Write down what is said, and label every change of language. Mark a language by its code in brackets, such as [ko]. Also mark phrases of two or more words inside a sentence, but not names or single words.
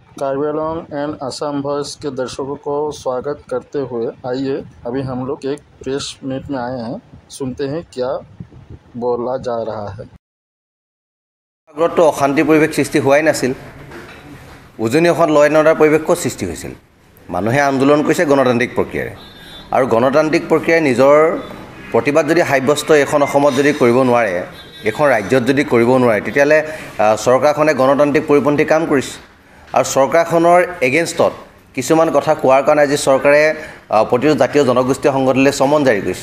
[hi] कार्बी आंगलॉन्ग एंड असम वॉइस के दर्शकों को स्वागत करते हुए आइए अभी हम लोग एक [en] press meet [hi] में आए हैं, सुनते हैं क्या बोला जा रहा है। [as] আগতো অশান্তি পৰিৱেশ সৃষ্টি হোৱাই নাছিল। উজনি এখন [en] law and order [as] পৰিৱেশৰ সৃষ্টি হৈছিল। মানুহে আন্দোলন কৰিছে গণতান্ত্ৰিক প্ৰক্ৰিয়াৰে আৰু গণতান্ত্ৰিক প্ৰক্ৰিয়াৰে নিজৰ প্ৰতিবাদ যদি সাব্যস্ত এখন অসমত যদি কৰিব নোৱাৰে, এখন ৰাজ্যত যদি কৰিব নোৱাৰে, তেতিয়াহ'লে চৰকাৰখনে গণতান্ত্ৰিক পৰিপন্থী কাম কৰিছে আৰু চৰকাৰখনৰ এগেইনষ্টত কিছুমান কথা কোৱাৰ কাৰণে আজি চৰকাৰে প্ৰতিটো জাতীয় জনগোষ্ঠীয় সংগঠনলৈ চমন জাৰি কৰিছে।